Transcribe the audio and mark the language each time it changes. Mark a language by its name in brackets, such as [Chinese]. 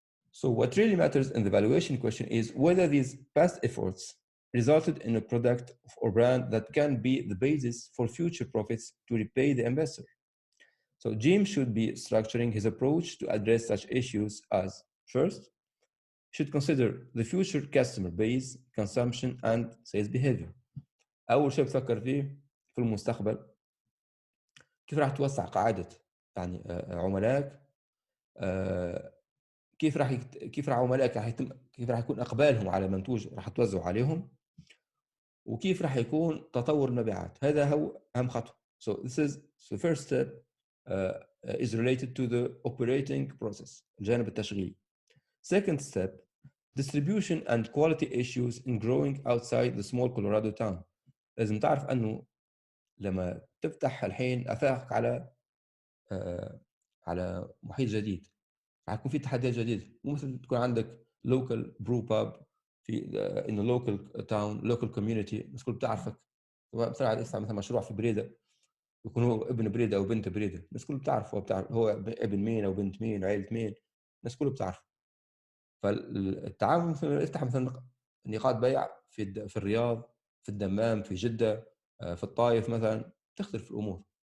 [English] So what really matters in the valuation question is whether these past efforts resulted in a product or brand that can be the basis for future profits to repay the investor. So Jim should be structuring his approach to address such issues as, first, should consider the future customer base, consumption, and sales behavior. [Arabic] أول شيء بفكر فيه في المستقبل كيف راح توسع قاعدة يعني عملائك، كيف راح عملائك كيف راح يكون إقبالهم على منتوج راح توزعه عليهم، وكيف راح يكون تطور المبيعات. هذا هو أهم خطوة. [English] So this is the first step is related to the operating process، [Arabic] الجانب التشغيلي. [English] Second step, distribution and quality issues in growing outside the small Colorado town. [Arabic] لازم تعرف أنه لما تفتح الحين آفاقك على محيط جديد راح يكون في تحديات جديدة. مو مثل تكون عندك [English] local brew pub [Arabic] في [English] in a local town local community [Arabic] الناس الكل بتعرفك. مثلا مثلا مشروع في بريدة يكون هو ابن بريدة أو بنت بريدة، الناس كله بتعرف هو ابن مين أو بنت مين وعائلة مين، الناس كله بتعرف. فالتعاون مثلا افتح مثلا نقاط بيع في الرياض، في الدمام، في جدة، في الطائف مثلا، تختلف الأمور.